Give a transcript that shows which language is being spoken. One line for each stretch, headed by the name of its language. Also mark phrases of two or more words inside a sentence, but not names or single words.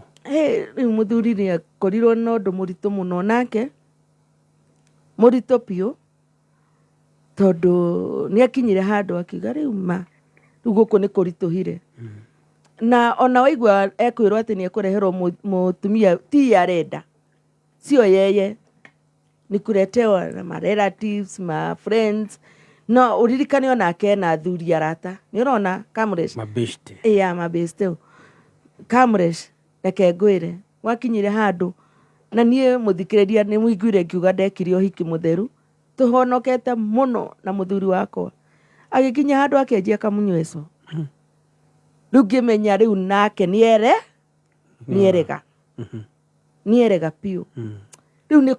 Kikuyu: rĩu mũthuri nĩ akorirwo na ũndũ mũritũ mũno nake mũritũ biũ tondũ nĩ akinyire handũ akiuga rĩu rĩu gũkũ nĩ kũritũhire na ona waigua ekwĩrwo atĩ nĩ ekũreherwo mũtumia ti arenda
Swahili: sio yeye ni kuletewa na ma relatives ma friends
Kikuyu: no uririkane onake na athuri arata ni urona Kamres mabeste mabeste Kamres reke ngwĩre wakinyire handũ na niĩ mũthikĩrĩria nĩ mũiguire ngiuga ndekire ũhiki mũtheru tũhonokete mũno na mũthuri wakwa agĩkinya handũ akĩenjia kamunyweso rĩu ngĩmenya rĩu nake nĩerega piũ rĩu nĩ